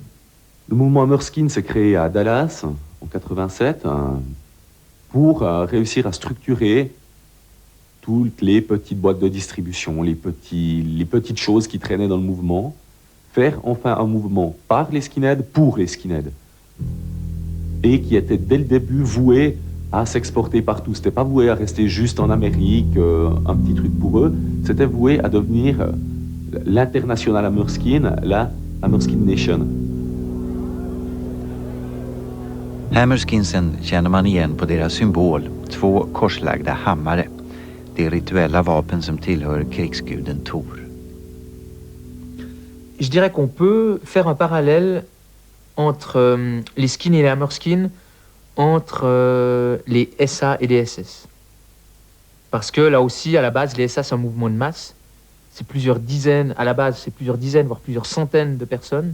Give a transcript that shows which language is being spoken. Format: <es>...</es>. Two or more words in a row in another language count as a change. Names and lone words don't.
<fr>Le mouvement Hammerskin s'est créé à Dallas en 87 pour réussir à structurer toutes les petites boîtes de distribution, les petites choses qui traînaient dans le mouvement, faire enfin un mouvement par les skinheads pour les skinheads, et qui était dès le début voué à s'exporter partout. C'était pas voué à rester juste en Amérique, un petit truc pour eux, c'était voué à devenir l'international Hammerskin, la Hammerskin Nation.</fr> <sv>Hammerskinsen känner man igen på deras symbol, 2 korslagda hammare. Det rituella vapen som tillhör krigsguden Thor.</sv> <fr>Je dirais qu'on peut faire un parallèle entre les skins et les hammerskins, entre les SA et les SS. Parce que là aussi, à la base, les SA, c'est un mouvement de masse. C'est plusieurs dizaines, à la base, c'est plusieurs dizaines, voire plusieurs centaines de personnes.</fr>